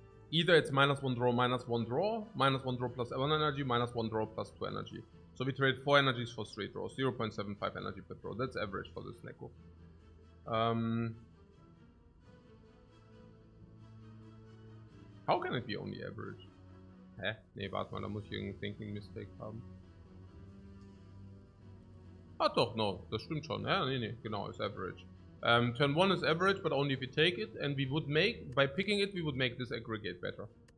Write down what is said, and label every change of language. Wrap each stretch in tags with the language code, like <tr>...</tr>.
<en>Either it's -1 draw, -1 draw, -1 draw plus 1 energy, -1 draw plus 2 energy. So we trade 4 energies for 3 draws, 0.75 energy per draw. That's average for this Snecko. How can it be only average? Hä?</en> <de>Nee, warte mal, da muss ich irgendeinen Thinking Mistake haben. Ah doch, no, das stimmt schon. Ja, nee, genau, ist average.</de> <en>Turn 1 is average, but only if we take it, and we would make, by picking it, we would make this Aggregate better.</en>